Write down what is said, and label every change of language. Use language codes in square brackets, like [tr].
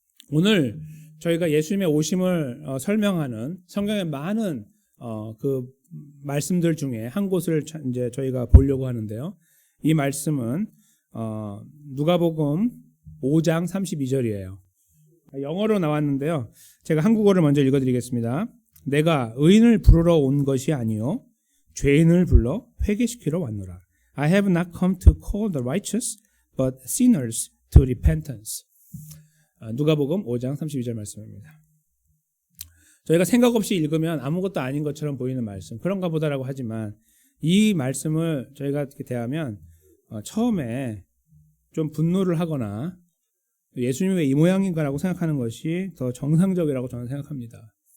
[ko] 오늘 저희가 예수님의 오심을 설명하는 성경의 많은 그 말씀들 중에 한 곳을 이제 저희가 보려고 하는데요. 이 말씀은 누가복음 5장 32절이에요. 영어로 나왔는데요. 제가 한국어를 먼저 읽어드리겠습니다. 내가 의인을 부르러 온 것이 아니요 죄인을 불러 회개시키러 왔노라. [en] I have not come to call the righteous, but sinners to repentance. [ko] 누가복음 5장 32절 말씀입니다. 저희가 생각 없이 읽으면 아무것도 아닌 것처럼 보이는 말씀, 그런가 보다라고 하지만 이 말씀을 저희가 이렇게 대하면 처음에 좀 분노를 하거나 예수님이 왜 이 모양인가라고 생각하는 것이 더 정상적이라고 저는 생각합니다.